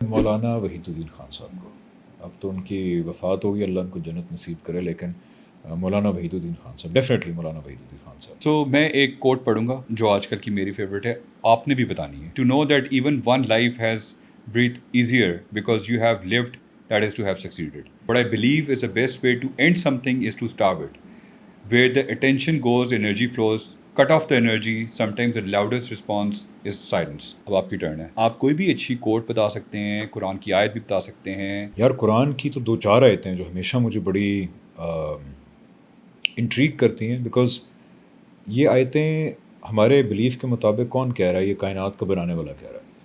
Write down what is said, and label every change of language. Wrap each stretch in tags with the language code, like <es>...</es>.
<ur>مولانا وحید الدین خان صاحب کو. اب تو ان کی وفات ہوگی, اللہ ان کو جنت نصیب کرے, لیکن مولانا وحید الدین خان صاحب, ڈیفینیٹلی مولانا وحید الدین خان صاحب. سو میں ایک کوٹ پڑھوں گا جو آج کل کی میری فیوریٹ ہے, آپ نے بھی بتانی ہے.</ur> <en>To know that even one life has breathe easier because you have lived, that is to have succeeded. But I believe is the best way to end something is to starve it. Where the attention goes, energy flows. Cut off the energy. Sometimes the loudest response is silence.</en> <ur>اب آپ کی turn ہے. آپ کوئی بھی اچھی کوٹ بتا سکتے ہیں, قرآن کی آیت بھی بتا سکتے ہیں. یار قرآن کی تو 2-4 آیتیں ہیں جو ہمیشہ مجھے بڑی انٹریگ کرتی ہیں, بیکاز یہ آیتیں ہمارے بلیف کے مطابق کون کہہ رہا ہے, یہ کائنات کا بنانے والا کہہ رہا ہے.</ur>